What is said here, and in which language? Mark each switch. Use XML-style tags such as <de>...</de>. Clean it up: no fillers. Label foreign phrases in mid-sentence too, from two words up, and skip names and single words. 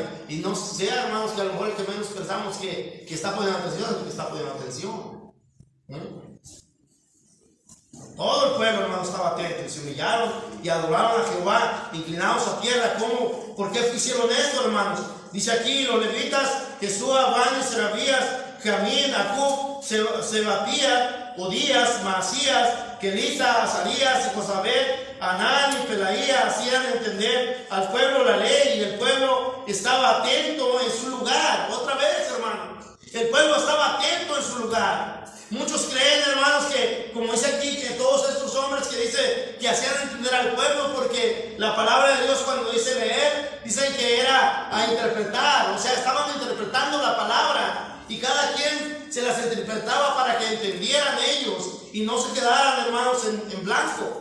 <es>Y no sea, hermanos, que a lo mejor el que menos pensamos que está poniendo atención es el que está poniendo atención. Todo el pueblo, hermanos, estaba atento y se humillaron y adoraron a Jehová, inclinados a tierra. ¿Cómo? ¿Por qué hicieron esto, hermanos? Dice aquí, los levitas, Jesúa, Bani, Serabías, Jamín, Acub, Sebatía, Odías, Masías, Kelita, Azarías, Josabed, Anán y Pelaía hacían entender al pueblo la ley, y el pueblo estaba atento en su lugar. Otra vez, hermano, el pueblo estaba atento en su lugar. Muchos creen, hermanos, que como dice aquí, que todos estos hombres que dice que hacían entender al pueblo, porque la palabra de Dios cuando dice leer, dicen que era a interpretar, o sea, estaban interpretando la palabra y cada quien se las interpretaba para que entendieran ellos y no se quedaran, hermanos, en blanco.</es>